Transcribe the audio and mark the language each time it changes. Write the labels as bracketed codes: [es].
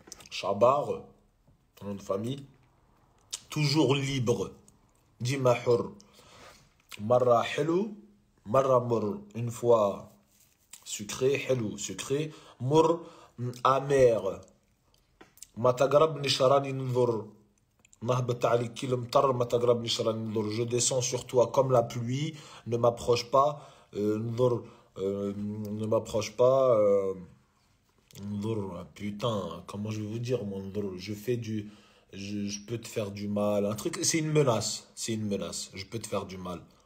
[fr] Shabar, ton nom de famille. Toujours libre. Dit Mahur. [ar] Marra helou. Marra mur. [fr] Une fois sucré, [ar] helou, [fr] sucré. Mur, amer. [ar] ما تقربني شراني ننظر نهبط عليك كي المطر ما تقربني شراني ننظر. [fr] Je descends sur toi comme la pluie, ne m'approche pas, ننظر, ne m'approche pas, ننظر, putain, comment je vais vous dire, mon ننظر, je fais du, je peux te faire du mal, un truc, c'est une menace, je peux te faire du mal.